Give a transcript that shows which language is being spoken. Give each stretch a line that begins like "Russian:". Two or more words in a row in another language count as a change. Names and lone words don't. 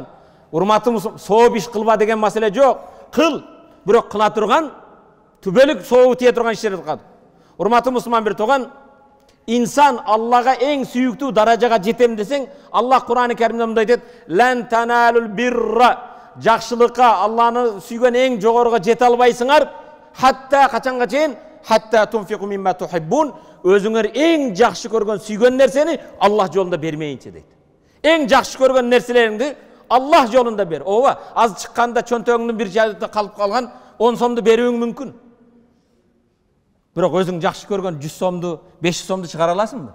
Kyrgyz: Урматтуу мусулман, сооп иш кылба деген маселе жок. Кыл, бирок кыла турган түбөлүк сообу тие турган иштерди кыл. Урматтуу мусулман бир тууган, инсан Аллага эң сүйүктүү даражага жетем десең, Аллах Кур'ан-ы Каримде мындай дейт:
Arabic: "لن تنالوا البر",
Kyrgyz: жакшылыкка, Алланы сүйгөн эң жогоруга жете албайсыңар, хатта качанга чейин,
Arabic: حتى تنفقوا مما تحبون,
Kyrgyz: өзүңөр эң жакшы көргөн сүйгөн нерсени Аллах жолунда бермейинче дейт. Эң жакшы көргөн нерселериңди Аллах жолунда бер. Ооба, аз чыкканда чөнтөгүңдүн бир жайда калып калган 10 сомду берүүң мүмкүн. Бирок өзүң жакшы көргөн 100 сомду, 500 сомду чыгара аласыңбы?